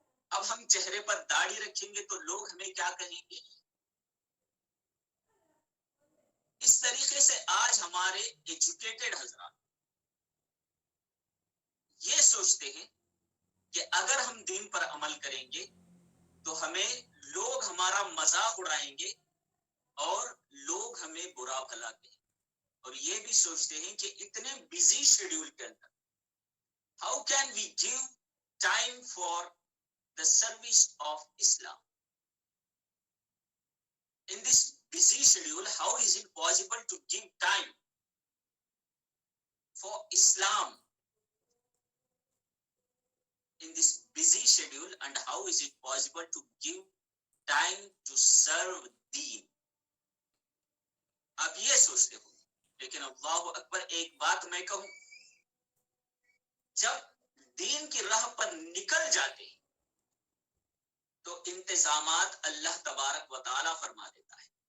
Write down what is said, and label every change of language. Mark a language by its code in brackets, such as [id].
[ur] اب ہم چہرے پر داڑھی رکھیں گے تو لوگ ہمیں کیا کہیں گے؟ اس طریقے سے آج ہمارے ایجوکیٹڈ حضرات یہ سوچتے ہیں کہ اگر ہم دین پر عمل کریں گے تو ہمیں لوگ ہمارا مذاق اڑائیں گے اور لوگ ہمیں برا بھلا کہیں. اور یہ بھی سوچتے ہیں کہ اتنے بزی شیڈیول کے اندر [en] How can we give time for the service of Islam. In this busy schedule, how is it possible to give time for Islam? In this busy schedule, and how is it possible to give time to serve Deen? [ur] آپ یہ سوچتے ہو، لیکن اللہ اکبر، ایک بات میں کہوں، جب دین کی راہ پر نکل جاتے ہیں تو انتظامات اللہ تبارک و تعالیٰ فرما دیتا ہے.